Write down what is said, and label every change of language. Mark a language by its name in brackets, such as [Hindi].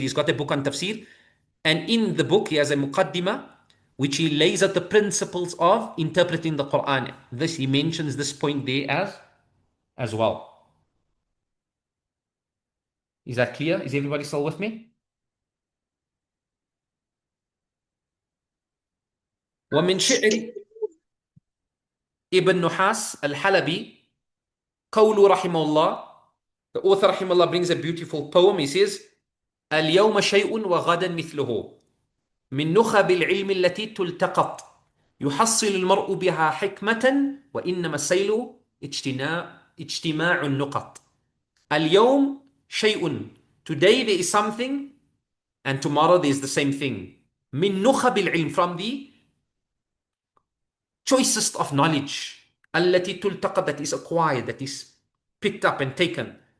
[English] He's got a book on tafsir. And in the book, he has a Muqaddimah, which he lays out the principles of interpreting the Quran. This, he mentions this point there as well. Is that clear? Is everybody still with me? [Arabic] ومن شعر ابن نحاس الحلبي قول رحمه الله, [English] the author [Arabic] رحمه الله [English] brings a beautiful poem. He says [Arabic] اليوم شيء وغدا مثله من نخب العلم التي تلتقط يحصل المرء بها حكمة وإنما السيل اجتماع النقط. اليوم شيء, [English] today there is something and tomorrow there is the same thing. [Arabic] من نخب العلم, [English] from the choicest of knowledge, [Arabic] التي تلتقط, [English] that is acquired, that is picked up and taken.